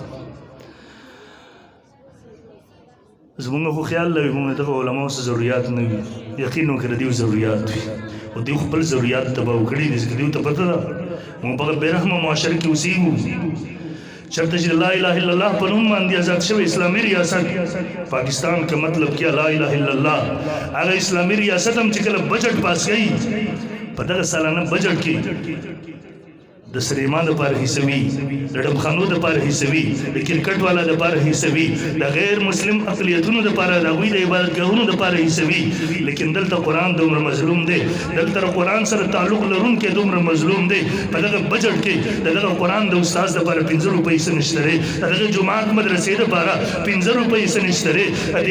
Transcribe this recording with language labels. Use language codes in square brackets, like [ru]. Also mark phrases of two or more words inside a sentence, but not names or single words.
[ps] زمونږ خو خیال لري موږ دغه علماو څه ضرورت نه وي یقین وکړه دوی ضرورت وي او دوی خپل ضرورت تباه کړي دي ځکه دوی ته پته ده موږ په بېرحمه معاشره کې اوسېږو چېرته چې [ar] لا اله الا الله [ps] په نوم باندې آزاد شوی اسلامي ریاست پاکستان [ur] کا مطلب کیا [ar] لا اله الا الله [ps] هغه اسلامي ریاست هم چې کله بجټ پاس کوي په دغه سالانه بجټ کې د سریما دپاره حصه وي د ډبخانو دپاره حصه وي د کرکټ والا دپاره حصه وي د غیر مسلم اقلیتونو دپاره د هغوی د عبادتګاهونو دپاره حصه وي لیکن دلته قرآن دومره مظلوم دی دلته قرآن سره تعلق لرونکی دومره مظلوم دی په دغه بجټ کې د دغه قرآن د استاد دپاره 15 روپۍ څه نشته دی د دغه جومات مدرسې دپاره 15 روپۍ څه نشته دی د دې